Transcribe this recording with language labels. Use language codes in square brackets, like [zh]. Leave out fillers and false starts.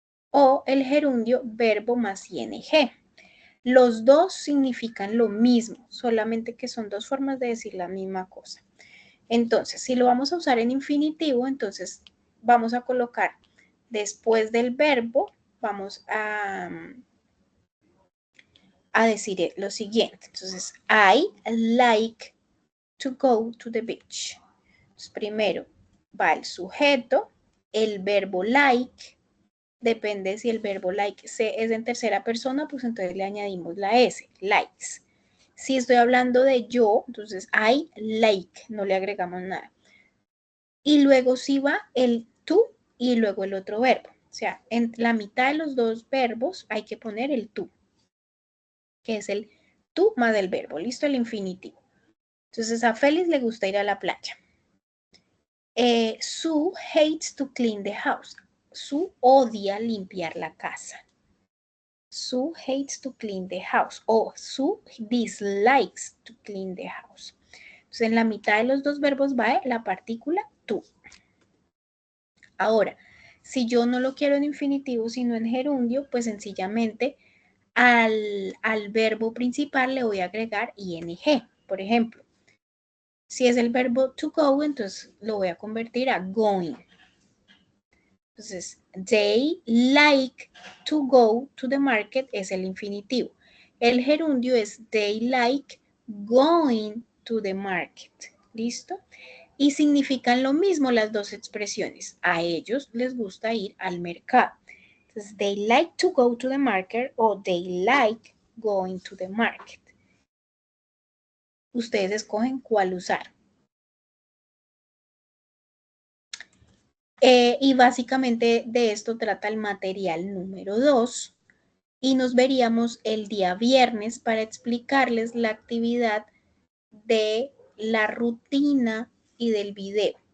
[es] O el gerundio verbo más ing. Los dos significan lo mismo, solamente que son dos formas de decir la misma cosa. Entonces, si lo vamos a usar en infinitivo, entonces vamos a colocar después del verbo, vamos a decir lo siguiente. [en] Entonces, I like to go to the beach. [es] Entonces, primero va el sujeto, el verbo like. Depende si el verbo like es en tercera persona, pues entonces le añadimos la S, likes. Si estoy hablando de yo, entonces I like, no le agregamos nada. Y luego sí va el tú y luego el otro verbo. O sea, en la mitad de los dos verbos hay que poner el tú, que es el tú más el verbo. Listo, el infinitivo. Entonces a Félix le gusta ir a la playa. [en] Sue hates to clean the house. [es] Sue odia limpiar la casa. [en] Sue hates to clean the house. O Sue dislikes to clean the house. [es] Entonces en la mitad de los dos verbos va la partícula tú. Ahora, si yo no lo quiero en infinitivo, sino en gerundio, pues sencillamente al verbo principal le voy a agregar ing. Por ejemplo, si es el verbo to go, entonces lo voy a convertir a going. [en] Entonces, they like to go to the market [es] es el infinitivo. El gerundio es [en] they like going to the market. [es] ¿Listo? Y significan lo mismo las dos expresiones. A ellos les gusta ir al mercado. [en] Entonces, they like to go to the market o they like going to the market. [es] Ustedes escogen cuál usar. Y básicamente de esto trata el material número 2 y nos veríamos el día viernes para explicarles la actividad de la rutina y del video.